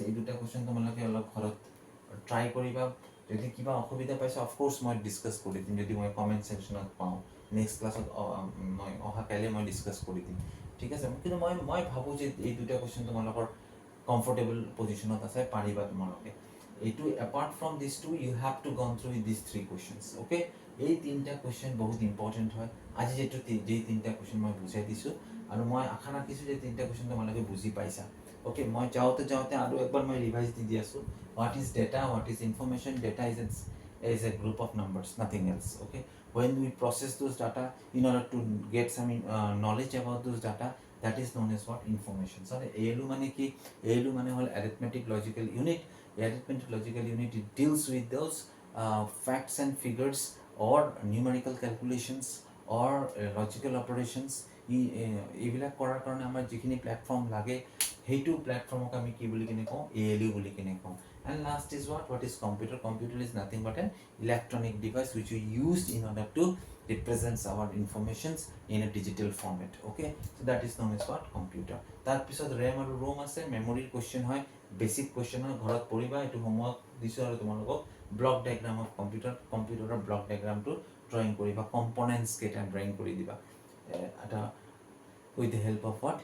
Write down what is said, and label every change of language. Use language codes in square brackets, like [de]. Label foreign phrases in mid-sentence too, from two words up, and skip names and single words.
[as] এই দুটা কুৱেশ্যন তোমালোকে অলপ ঘৰত ট্ৰাই কৰিবা। যদি কিবা অসুবিধা পাইছে [en] of course [as] মই ডিছকাছ কৰি দিম, যদি মই [en] comment sectionত [as] পাওঁ। [en] next classত [as] মই অহাকাইলৈ মই ডিছকাছ কৰি দিম, ঠিক আছে। কিন্তু মই ভাবোঁ যে এই দুটা কুৱেশ্যন তোমালোকৰ [en] comfortable positionত [as] আছে, পাৰিবা তোমালোকে। [en] এইটো apart from this to you have to gone through this 3 questions, [as] অ'কে। এই তিনিটা কুৱেশ্যন বহুত ইম্পৰ্টেণ্ট হয়। আজি যেই তিনিটা কুৱেশ্যন মই বুজাই দিছোঁ, আৰু মই আশা ৰাখিছোঁ যে তিনিটা কুৱেশ্যন তোমালোকে বুজি পাইছা, অ'কে। মই যাওঁতে আৰু একবাৰ মই ৰিভাইজ দি আছোঁ। [en] what is data, what is information. ডেটা is a group of numbers, nothing else, okay. When we process those data in order to get some knowledge about those data, that is known as what? Information. So [as] ALU মানে কি? ALU মানে হল [en] arithmetic logical unit. Arithmetic logical unit, it deals with those facts and figures or numerical calculations or logical operations. [as] এইবিলাক কৰাৰ কাৰণে আমাৰ যিখিনি প্লেটফৰ্ম লাগে সেইটো প্লেটফৰ্মক আমি কি বুলি কিনে কওঁ? ALU বুলি কিনে কওঁ. [en] And last is what is computer? Computer is nothing but an electronic device which we used in order to represent our informations in a digital format. Okay, so that is known as what? Computer. [as] তাৰ পিছত RAM আৰু ROM আছে, [en] memory question [as] হয়, [en] basic question [as] হয়, ঘৰত পঢ়িবা, এইটো homework দিছোঁ আৰু তোমালোক [en] block diagram of computer or block diagram [as] to drawing koriba, components keta drawing kori diba ata [en] with the help of what?